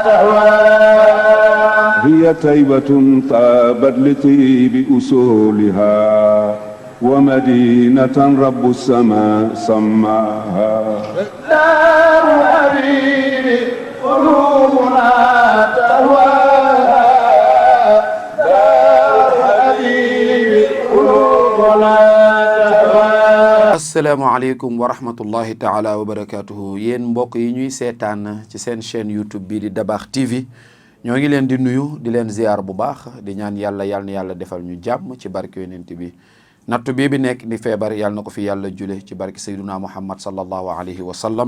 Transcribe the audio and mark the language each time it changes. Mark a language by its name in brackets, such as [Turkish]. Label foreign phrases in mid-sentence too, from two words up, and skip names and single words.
[Arabic] هي طيبة طابت لطيب أصولها ومدينة رب السماء سماها دار حبيبي قلوبنا تهواها دار حبيبي قلوبنا تهواها. السلام عليكم ورحمة الله تعالى وبركاته [Wolof] yéen mbokk yi ñuy seetaan ci seen chaîne YouTube bii di Dabakh TV ñoo ngi leen di nuyu di leen ziar bu baax di ñaan yàlla na yàlla defal ñu jàmm ci barke yonent bi nattu bii bi nekk di feebar yàlla na ko fi yàlla jule ci barke [Arabic] سيدنا محمد صلى الله عليه وسلم